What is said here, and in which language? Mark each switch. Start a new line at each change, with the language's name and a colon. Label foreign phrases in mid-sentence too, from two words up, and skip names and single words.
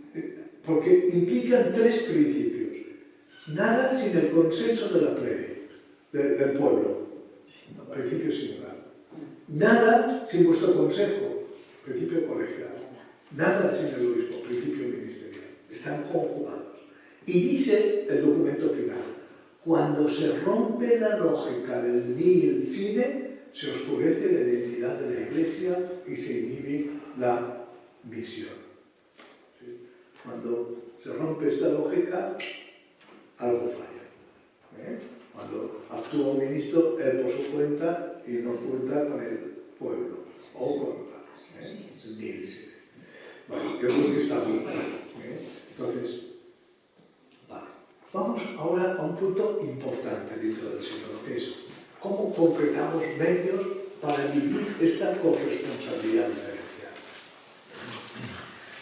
Spanish: porque implican tres principios. Nada sin el consenso de la plebe, del pueblo, principio sinodal. Nada sin vuestro consejo, principio colegial. Nada sin el obispo, principio ministerial. Están conjugados. Y dice el documento final: cuando se rompe la lógica del
Latin: nihil sine,
Spanish: se oscurece la identidad de la Iglesia y se inhibe la misión. ¿Sí? Cuando se rompe esta lógica, algo falla. Cuando actúa un ministro, él por su cuenta y no cuenta con el pueblo o con el
Latin: nihil sine.
Spanish: Bueno, yo creo que está muy claro. Entonces, vale. Vamos ahora a un punto importante dentro del sínodo, que es cómo concretamos medios para vivir esta corresponsabilidad diferencial.